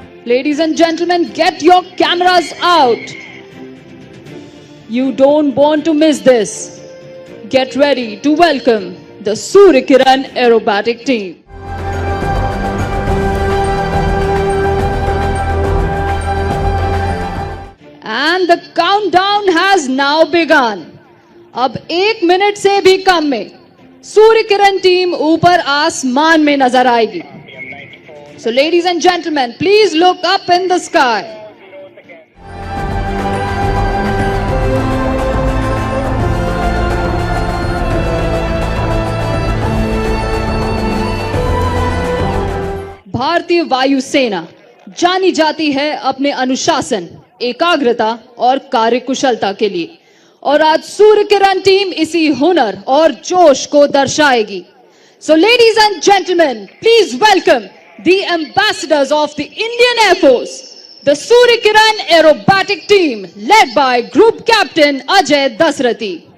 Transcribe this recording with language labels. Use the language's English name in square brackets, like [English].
[English] Ladies and gentlemen, get your cameras out. You don't want to miss this. Get ready to welcome the Suryakiran aerobatic team. And the countdown has now begun. [Hindi] अब 1 minute से भी कम में सूर्यकिरण team ऊपर आसमान में नजर आएगी। [English] So ladies and gentlemen, please look up in the sky. [Hindi] भारतीय वायुसेना जानी जाती है अपने अनुशासन, एकाग्रता और कार्यकुशलता के लिए, और आज सूर्यकिरण टीम इसी हुनर और जोश को दर्शाएगी। [English] So ladies and gentlemen, please welcome the ambassadors of the Indian Air Force, the Suryakiran aerobatic team led by Group Captain Ajay Dasrathi.